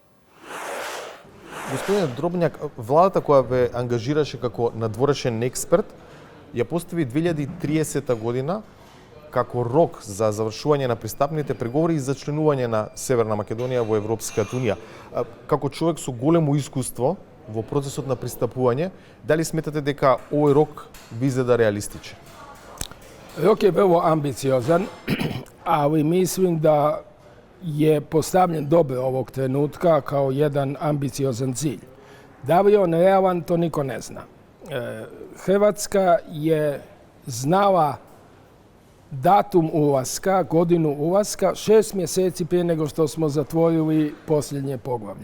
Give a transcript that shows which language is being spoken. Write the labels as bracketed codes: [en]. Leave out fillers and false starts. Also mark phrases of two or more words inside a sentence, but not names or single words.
[mk] Господине Дробњак, владата која ве ангажираше како надворешен експерт, ја постави 2030 година како рок за завршување на пристапните преговори и за членување на Северна Македонија во Европската Унија. Како човек со големо искуство во процесот на пристапување, дали сметате дека овој рок би изгледа реалистичен? [hr] Рок е vrlo ambiciozan, ali mislim da je postavljen dobro ovog trenutka kao jedan ambiciozan cilj. Da li je on realan, to niko ne zna. Hrvatska je znala datum ulaska, godinu ulaska, 6 mjeseci prije nego što smo zatvorili posljednje poglavlje.